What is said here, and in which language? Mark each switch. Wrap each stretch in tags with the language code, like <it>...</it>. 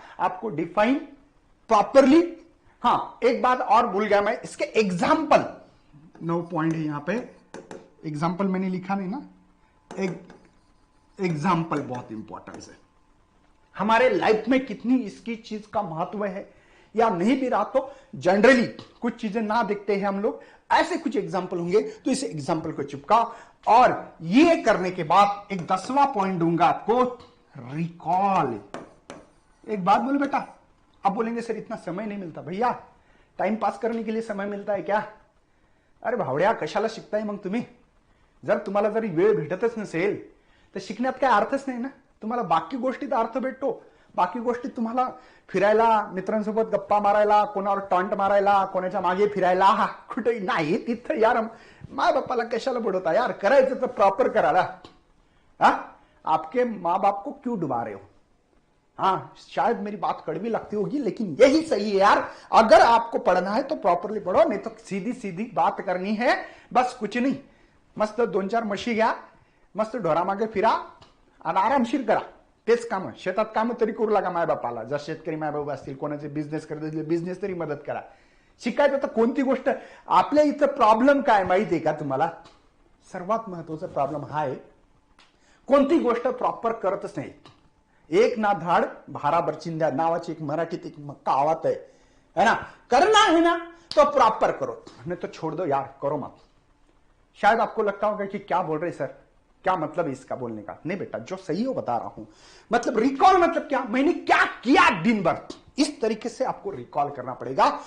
<hi>आपको define properly. हां एक बात और भूल गया मैं, इसके एग्जाम्पल 9 पॉइंट है यहां पे, एग्जाम्पल मैंने लिखा नहीं ना, एग्जाम्पल बहुत इंपॉर्टेंट है हमारे लाइफ में, कितनी इसकी चीज का महत्व है या नहीं भी रहा तो जनरली कुछ चीजें ना देखते हैं हम लोग, ऐसे कुछ एग्जाम्पल होंगे तो इस एग्जाम्पल को चिपका। और ये करने के बाद एक 10वां पॉइंट दूंगा आपको, रिकॉल। एक बात बोलो बेटा, अब बोलेंगे सर इतना समय नहीं मिलता, भैया टाइम पास करने के लिए समय मिलता है क्या?</hi> <mr>अरे भावड्या कशाला शिकताय मग तुम्ही? जर तुम्हाला जर वेळ भेटतच नसेल तर शिकण्यात काय अर्थच नाही ना, तुम्हाला बाकी गोष्टीत अर्थ भेटतो, बाकी गोष्टी तुम्हाला फिरायला, मित्रांसोबत गप्पा मारायला, कोणावर टॉन्ट मारायला, कोणाच्या मागे फिरायला, कुठे नाही, तिथं यार माँ बापाला कशाला बुडवता यार, करायचं तर प्रॉपर करायला।</mr> <hi>हा, आपके माँ बाप को क्यों डुबा रहे हो? हाँ शायद मेरी बात कड़वी लगती होगी लेकिन यही सही है यार, अगर आपको पढ़ना है तो प्रॉपरली पढ़ो, नहीं तो सीधी सीधी बात करनी है, बस कुछ नहीं,</hi> <mr>मस्त 2-4 म्हशी घ्या, मस्त ढोरामागे फिरा आणि आरामशीर करा, तेच काम, शेतात काम तरी करू लागा मायबापाला, जर शेतकरी मायबाप असतील, कोणाचे बिझनेस करत असतील बिझनेस तरी मदत करा। शिकायचं तर कोणती गोष्ट, आपल्या इथं प्रॉब्लेम काय माहितीये का तुम्हाला? सर्वात महत्वाचा प्रॉब्लेम हा आहे, कोणती गोष्ट प्रॉपर करतच नाही। एक ना धाड भारा बरचिंद्या नावाची एक मराठीत</mr> <hi>एक कहावत है ना, करना है ना तो प्रॉपर करो, नहीं तो छोड़ दो यार, करो मत। शायद आपको लगता होगा कि क्या बोल रहे सर, क्या मतलब है इसका बोलने का। नहीं बेटा, जो सही हो बता रहा हूं। मतलब रिकॉल मतलब क्या, मैंने क्या किया दिन भर, इस तरीके से आपको रिकॉल करना पड़ेगा।</hi>